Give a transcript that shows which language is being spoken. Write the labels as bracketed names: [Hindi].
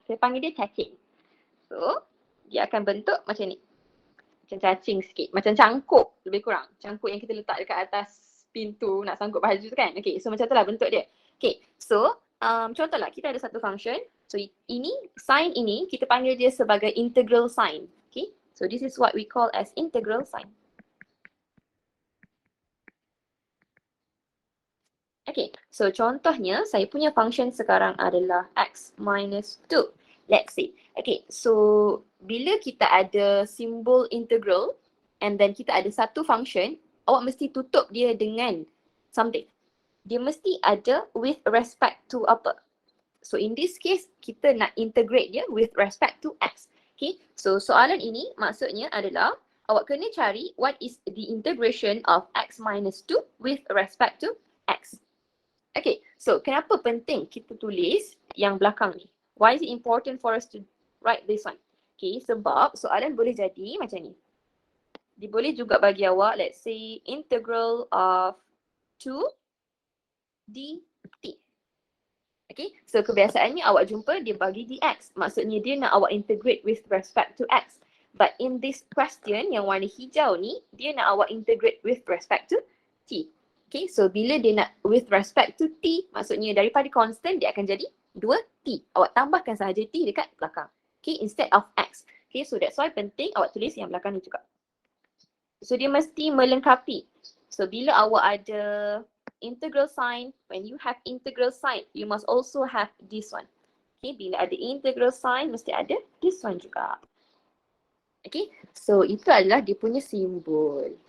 [Malay] Saya panggil dia cacing. So, dia akan bentuk macam ni. Macam cacing sikit. Macam cangkuk lebih kurang. Cangkuk yang kita letak dekat atas pintu nak sangkut baju tu kan. Okay, so macam tu lah bentuk dia. Okay, so contohlah kita ada satu function. So ini, sign ini kita panggil dia sebagai integral sign. [English] Okay, so this is what we call as integral sign. [Malay] Okay, so contohnya saya punya function sekarang adalah x minus 2. [English] Let's see. [Malay] Okay, so bila kita ada simbol integral and then kita ada satu function, awak mesti tutup dia dengan something. Dia mesti ada with respect to apa. So in this case, kita nak integrate dia with respect to x. Okay, so soalan ini maksudnya adalah awak kena cari [English] what is the integration of x minus 2 with respect to x. [Malay] Okay, so kenapa penting kita tulis yang belakang ni? [English] Why is it important for us to write this one? [Malay] Okay, sebab soalan boleh jadi macam ni. Dia boleh juga bagi awak, [English] let's say, integral of 2 dt. [Malay] Okay, so kebiasaannya awak jumpa dia bagi dx. Maksudnya dia nak awak integrate with respect to x. [English] But in this question [Malay] yang warna hijau ni, dia nak awak integrate with respect to t. Okay, so bila dia nak with respect to t, maksudnya daripada constant dia akan jadi 2t. Awak tambahkan sahaja t dekat belakang. Okay, [English] instead of x. [Malay] Okay, so [English] that's why [Malay] penting awak tulis yang belakang ni juga. So dia mesti melengkapi. So bila awak ada integral sign, [English] when you have integral sign, you must also have this one. [Malay] Okay, bila ada integral sign, mesti ada this one juga. Okay, so itu adalah dia punya simbol.